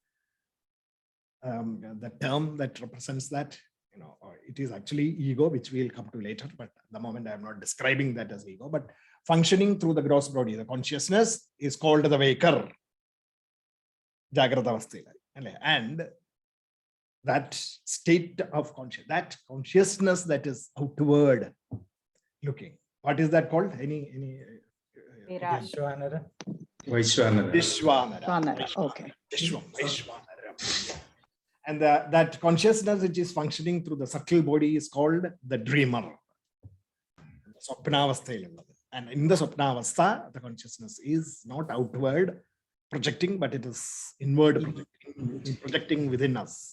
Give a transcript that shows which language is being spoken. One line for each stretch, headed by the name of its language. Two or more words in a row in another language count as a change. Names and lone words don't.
English: The term that represents that, you know, it is actually ego, which we'll come to later, but at the moment I'm not describing that as ego, but functioning through the gross body, the consciousness is called the waker. And that state of consciousness, that consciousness that is outward looking, what is that called? Any Vishwanara. Vishwanara. Okay. Vishwanara. And that consciousness which is functioning through the subtle body is called the dreamer. And in the Swapnavastha, the consciousness is not outward projecting, but it is inward projecting within us.